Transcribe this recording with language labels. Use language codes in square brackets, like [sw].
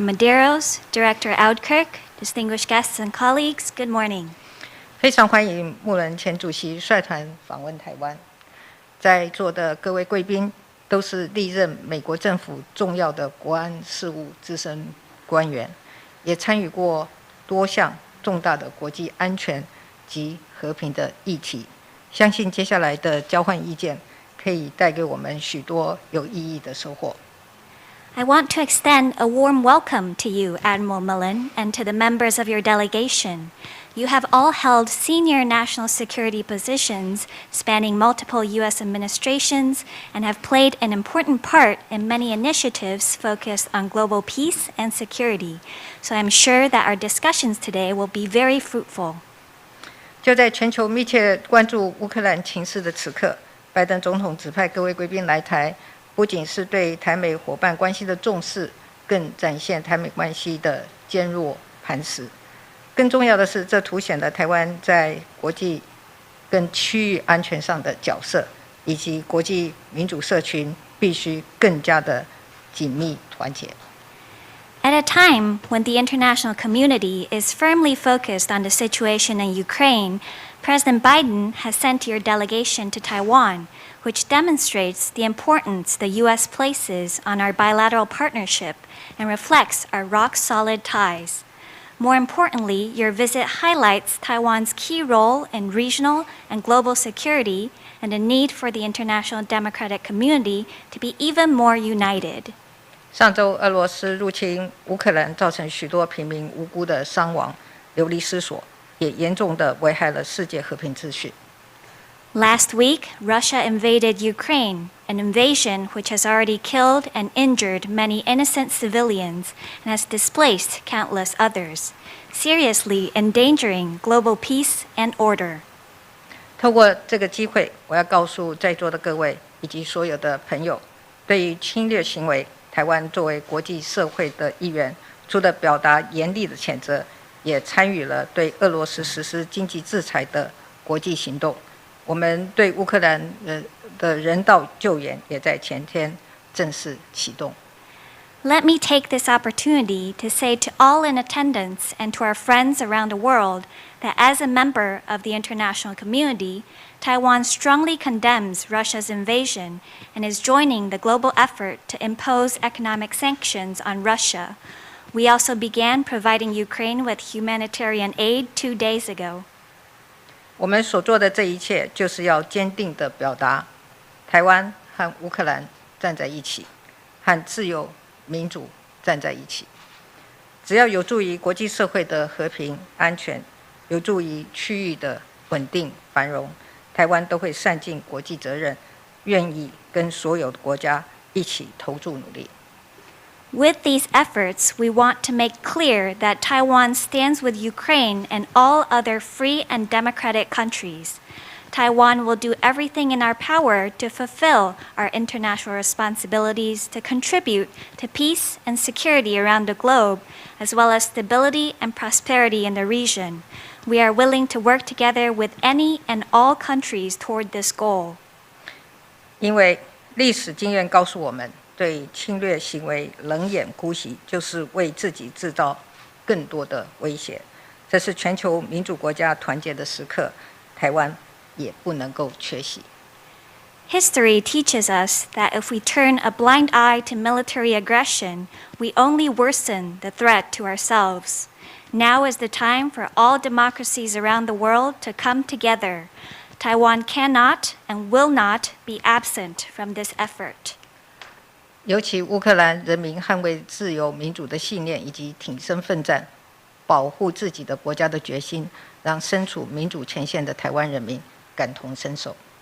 [en] Medeiros, Director Audkirk, distinguished guests and colleagues, good morning. [zh] 非常欢迎穆伦前主席率团访问台湾。在座的各位贵宾都是历任美国政府重要的国安事务资深官员，也参与过多项重大的国际安全及和平的议题。相信接下来的交换意见可以带给我们许多有意义的收获。 [en] I want to extend a warm welcome to you, Admiral Mullen, and to the members of your delegation. You have all held senior national security positions spanning multiple U.S. administrations and have played an important part in many initiatives focused on global peace and security. So I'm sure that our discussions today will be very fruitful. [zh] 就在全球密切关注乌克兰情势的此刻，拜登总统指派各位贵宾来台，不仅是对台美伙伴关系的重视，更展现台美关系的坚若磐石。更重要的是，这凸显了台湾在国际跟区域安全上的角色，以及国际民主社群必须更加的紧密团结。 [en] At a time when the international community is firmly focused on the situation in Ukraine, President Biden has sent your delegation to Taiwan, which demonstrates the importance the U.S. places on our bilateral partnership and reflects our rock-solid ties. More importantly, your visit highlights Taiwan's key role in regional and global security and the need for the international democratic community to be even more united. [zh] 上周，俄罗斯入侵乌克兰，造成许多平民无辜的伤亡、流离失所，也严重地危害了世界和平秩序。 [en] Last week, Russia invaded Ukraine, an invasion which has already killed and injured many innocent civilians and has displaced countless others, seriously endangering global peace and order. [zh] 透过这个机会，我要告诉在座的各位以及所有的朋友，对于侵略行为，台湾作为国际社会的一员，除了表达严厉的谴责，也参与了对俄罗斯实施经济制裁的国际行动。我们对乌克兰的人道救援也在前天正式启动。 [en] Let me take this opportunity to say to all in attendance and to our friends around the world that as a member of the international community, Taiwan strongly condemns Russia's invasion and is joining the global effort to impose economic sanctions on Russia. We also began providing Ukraine with humanitarian aid 2 days ago. [zh] 我们所做的这一切，就是要坚定地表达，台湾和乌克兰站在一起，和自由民主站在一起。只要有助于国际社会的和平安全，有助于区域的稳定繁荣，台湾都会善尽国际责任，愿意跟所有的国家一起投注努力。 [en] With these efforts, we want to make clear that Taiwan stands with Ukraine and all other free and democratic countries. Taiwan will do everything in our power to fulfill our international responsibilities to contribute to peace and security around the globe, as well as stability and prosperity in the region. We are willing to work together with any and all countries toward this goal. [zh] 因为历史经验告诉我们，对侵略行为冷眼姑息，就是为自己制造更多的威胁。这是全球民主国家团结的时刻，台湾也不能够缺席。 [en] History teaches us that if we turn a blind eye to military aggression, we only worsen the threat to ourselves. Now is the time for all democracies around the world to come together. Taiwan cannot and will not be absent from this effort. [zh] 尤其乌克兰人民捍卫自由民主的信念以及挺身奋战、保护自己的国家的决心，让身处民主前线的台湾人民感同身受。